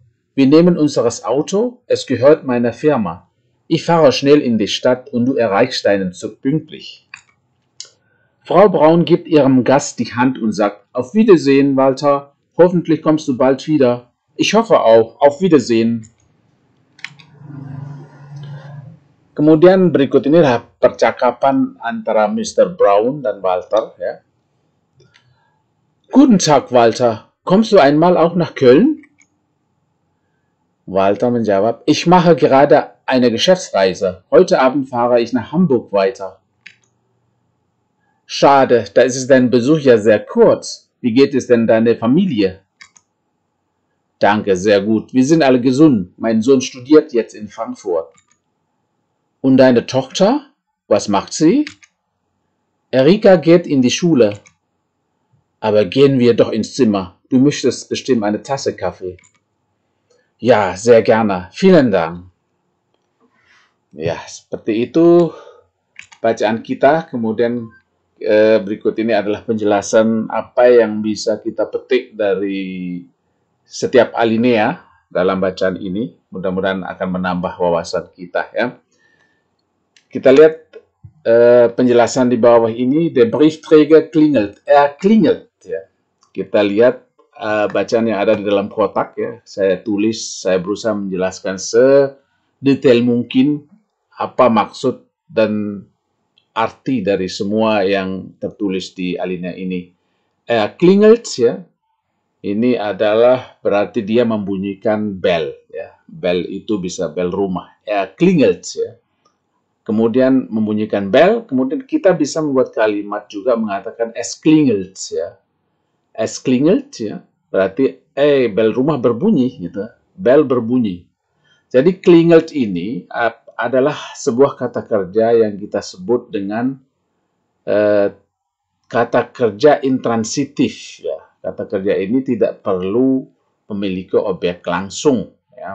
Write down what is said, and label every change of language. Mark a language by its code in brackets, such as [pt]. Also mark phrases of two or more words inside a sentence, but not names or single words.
[de] Wir nehmen unseres Auto, es gehört meiner Firma. Ich fahre schnell in die Stadt und du erreichst deinen Zug pünktlich. Frau Braun gibt ihrem Gast die Hand und sagt, auf Wiedersehen, Walter. Hoffentlich kommst du bald wieder. Ich hoffe auch. Auf Wiedersehen. [id] Kemudian berikut ini adalah percakapan antara Mr. Braun dan Walter, ya. [de] Guten Tag, Walter. Kommst du einmal auch nach Köln? Walter menjawab, ich mache gerade eine Geschäftsreise. Heute Abend fahre ich nach Hamburg weiter. Schade, da ist dein Besuch ja sehr kurz. Wie geht es denn deiner Familie? Danke, sehr gut. Wir sind alle gesund. Mein Sohn studiert jetzt in Frankfurt. Und deine Tochter, was macht sie? Erika geht in die Schule. Aber gehen wir doch ins Zimmer. Du möchtest bestimmt eine Tasse Kaffee. Ya, sehr gerne. Vielen Dank. [id] Ya, seperti itu bacaan kita. Kemudian berikut ini adalah penjelasan apa yang bisa kita petik dari setiap alinea dalam bacaan ini. Mudah-mudahan akan menambah wawasan kita, ya. Kita lihat penjelasan di bawah ini. [de] Der Briefträger klingelt. Klingelt, [id] ya. Kita lihat bacaan yang ada di dalam kotak, ya. Saya tulis, saya berusaha menjelaskan sedetail mungkin apa maksud dan arti dari semua yang tertulis di alinea ini. [de] Klingelt, ya. [id] Ini adalah berarti dia membunyikan bel, ya. Bel itu bisa bel rumah. Klingelt, ya. Kemudian membunyikan bel, kemudian kita bisa membuat kalimat juga mengatakan [de] es klingelt, [id] ya. [de] Es klingelt, [id] ya. Berarti bel rumah berbunyi, gitu. Bel berbunyi. Jadi klingelt ini adalah sebuah kata kerja yang kita sebut dengan kata kerja intransitif, ya. Kata kerja ini tidak perlu memiliki objek langsung, ya.